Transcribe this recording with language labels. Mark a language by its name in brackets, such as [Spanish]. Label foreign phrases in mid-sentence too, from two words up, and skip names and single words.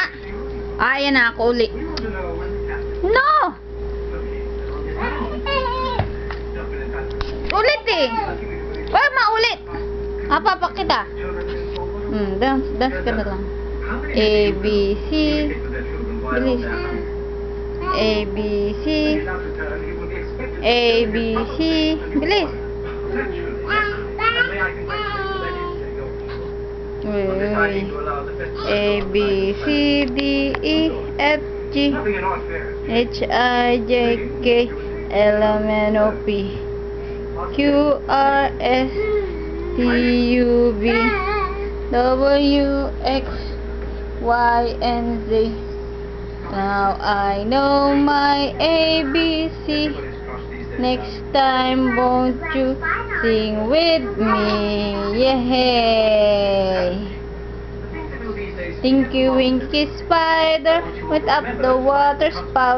[Filipino] Ayan na ako uli. No! Ulit eh. Wala maulit. [Indonesian] Apa kita? [Filipino] Dance ka na lang. A, B, C. Bilis. A, B, C. A, B, C. Bilis. [English] A, B, C, D, E, F, G, H, I, J, K, L, M, N, O, P, Q, R, S, T, U, V, W, X, Y, and Z. Now I know my ABC. Next time won't you sing with me? Yay! Tinky Winky Spider went up the water spout.